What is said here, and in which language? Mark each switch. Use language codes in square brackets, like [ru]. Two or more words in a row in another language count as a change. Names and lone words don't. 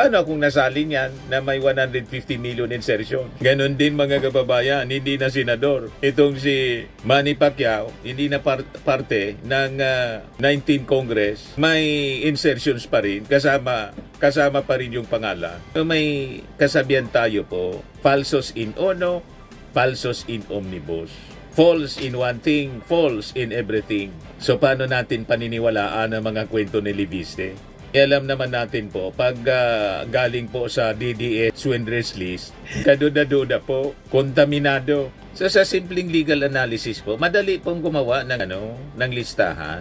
[tl] Paano kung nasalin yan na may 150 [en] million insertion? [tl] Ganon din mga kababayan, hindi na senador. Itong si Manny Pacquiao, hindi na parte ng 19 Congress, may insertions pa rin, kasama pa rin yung pangalan. So may kasabihan tayo po, [la] falsos in uno, falsos in omnibus. [en] False in one thing, false in everything. [tl] So paano natin paniniwalaan ang mga kwento ni Leviste? Alam naman natin po, pag galing po sa DDS [en] swindlers list, [tl] kaduda-duda po, kontaminado. So sa simpleng [en] legal analysis [tl] po, madali pong gumawa ng listahan.